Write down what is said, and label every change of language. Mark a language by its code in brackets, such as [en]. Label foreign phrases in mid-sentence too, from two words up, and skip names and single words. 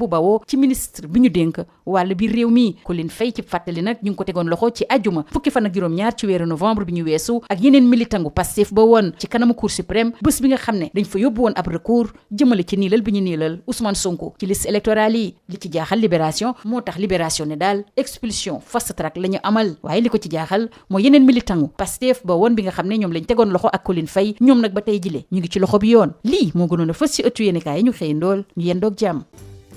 [wo] bu bawoo ci ministre bi ñu dénk wàllu biir réew mi Colline Faye ci fàttali nag ñu ngi ko tegoon loxo ci ajuma fukki fan ak juróom-ñaar ci weeru novembre bi ñu weesu ak yeneen militangu Pastef ba woon ci kanamu Cour suprême bés bi nga xam ne dañ fa yóbbu woon ab recours jëmale ci niilal bi ñu niilal Ousmane Sonko ci [fr] liste électorale [wo] yi li ci jaaxal Libération moo tax Libération ne daal expulsion [en] fast track [wo] la ñu amal waaye li ko ci jaaxal mooy yeneen militangu Pastef ba woon bi nga xam ne ñoom lañ tegoon loxo ak Colline Faye ñoom nag ba tey jile ñu ngi ci loxo bi yoon lii moo gënoon a fës ci ëttu yéenekaay yi ñu xëy ndool ñu yendoog jàmm